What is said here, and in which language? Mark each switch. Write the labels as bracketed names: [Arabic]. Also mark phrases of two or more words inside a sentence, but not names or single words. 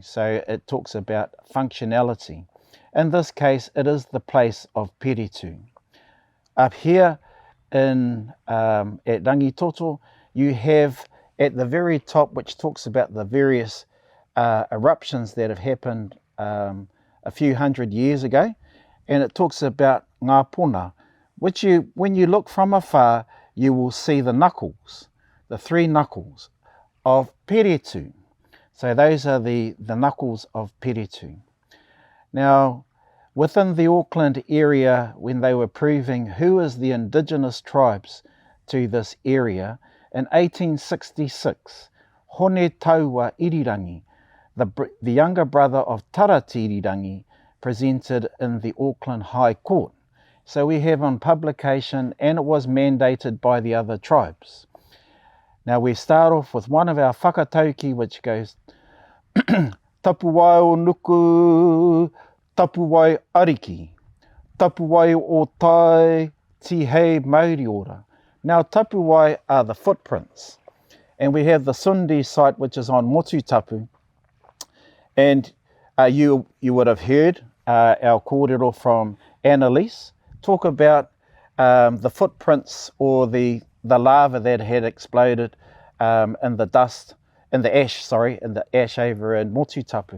[English] So it talks about functionality. In this case, it is the place of peretu. Up here in at Rangitoto, you have at the very top, which talks about the various eruptions that have happened a few hundred years ago, and it talks about [Māori] ngā puna, [English] which when you look from afar, you will see the knuckles, the three knuckles of peretu. So those are the knuckles of peretu. Now, within the Auckland area, when they were proving who is the indigenous tribes to this area, in 1866, Hone Taua Irirangi, the younger brother of Tara Te Irirangi, presented in the Auckland High Court. So we have on publication, and it was mandated by the other tribes. Now we start off with one of our whakatauki, which goes [Māori] Tapuwai o nuku, tapuwai ariki, tapuwai o tai, tihei mauri ora. [English] Now tapuwai are the footprints, and we have the Sundi site, which is on Motutapu, and you would have heard our kōrero from Annalise talk about the footprints or the lava that had exploded in the dust, in the ash over in Motutapu.